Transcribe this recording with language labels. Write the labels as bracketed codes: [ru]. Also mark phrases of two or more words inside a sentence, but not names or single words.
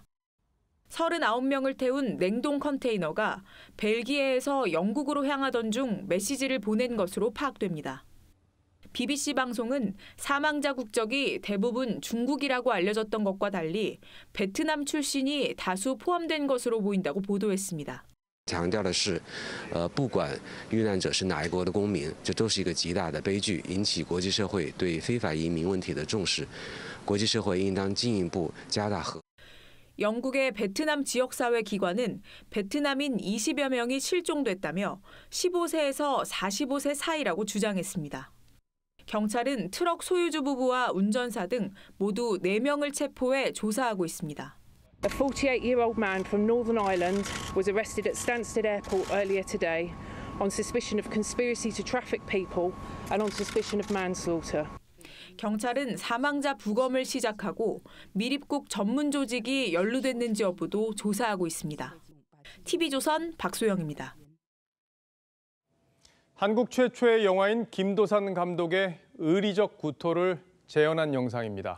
[ko] 39명을 태운 냉동 컨테이너가 벨기에에서 영국으로 향하던 중 메시지를 보낸 것으로 파악됩니다. BBC 방송은 사망자 국적이 대부분 중국이라고 알려졌던 것과 달리 베트남 출신이 다수 포함된 것으로 보인다고 보도했습니다. [zh] 强调的是，不管遇难者是哪一国的公民，这都是一个极大的悲剧，引起国际社会对非法移民问题的重视。国际社会应当进一步加大合。 [ko] 영국의 베트남 지역사회 기관은 베트남인 20여 명이 실종됐다며 15세에서 45세 사이라고 주장했습니다. 경찰은 트럭 소유주 부부와 운전사 등 모두 4명을 체포해 조사하고 있습니다. [en] A 48-year-old man from Northern Ireland was arrested at Stansted Airport earlier today on suspicion of conspiracy to traffic people and on suspicion of manslaughter. [ko] 경찰은 사망자 부검을 시작하고 밀입국 전문 조직이 연루됐는지 여부도 조사하고 있습니다. TV조선 박소영입니다. 한국 최초의 영화인 김도산 감독의 의리적 구토를 재현한 영상입니다.